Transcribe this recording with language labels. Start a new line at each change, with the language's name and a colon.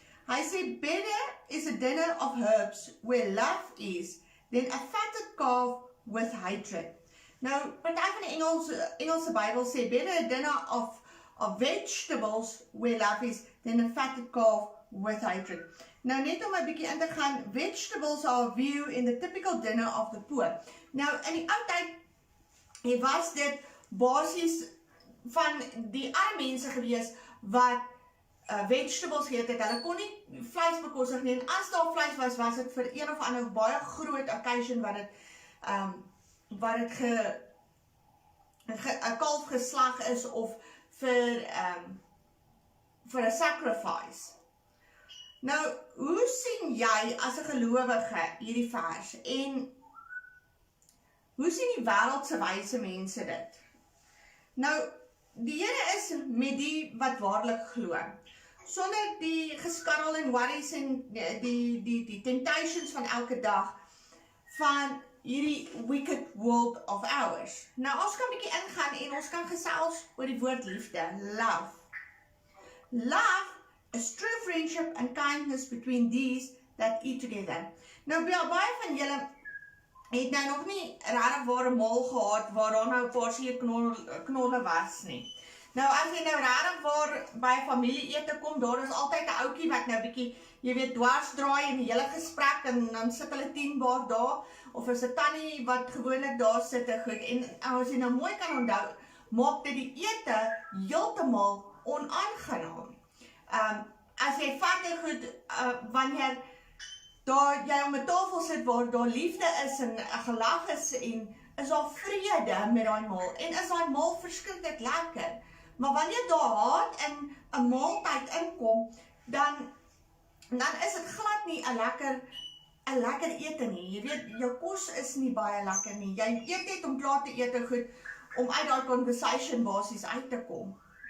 Afrikaans: Hy sê,
English: better is a dinner of herbs where love is than a fatted calf with hatred.
Afrikaans: Nou, party van die Engelse Bybel sê,
English: better a dinner of vegetables where love is than a fatted calf with hatred.
Afrikaans: Nou, net om 'n bietjie in te gaan,
English: vegetables are viewed in the typical dinner of the poor.
Afrikaans: Nou, in die ou tyd was dit basies van die arme mense gewees wat vegetables geëet het. Hulle kon nie vleis bekostig nie, en as daar vleis was, was dit vir een of ander baie groot occasion wat dit 'n kalf geslag is of vir 'n sacrifice. Nou, hoe sien jy as 'n gelowige hierdie vers en hoe sien die wêreldse wyse mense dit? Nou, die Here is met die wat waarlik glo. Sonder die geskarrel en worries en die temptations van elke dag van hierdie
English: wicked world of ours.
Afrikaans: Nou, ons kan 'n bietjie ingaan en ons kan gesels oor die woord liefde, love.
English: Love is true friendship and kindness between these that eat together.
Afrikaans: Nou, baie van julle het nou nog nie regtig waar 'n maal gehad waar daar nou 'n paar knolle was nie. Nou, as jy nou regtig waar by 'n familieete kom, daar is altyd 'n ouetjie wat nou bietjie, jy weet, dwars draai in die hele gesprek en dan sit hulle 10 baar daar, of is 'n tannie wat gewoonlik daar sit en goed. En as jy nou mooi kan onthou, maak dit die ete heeltemal onaangenaam. As jy vat en goed, wanneer daar jy om 'n tafel sit waar daar liefde is en 'n gelag is en is daar vrede met daai maal en is daai maal verskriklik lekker. Maar wanneer daar haat in 'n maaltyd inkom, dan is dit glad nie 'n lekker ete nie. Jy weet, jou kos is nie baie lekker nie. Jy eet net om klaar te eet en goed om uit daai conversation basies uit te kom.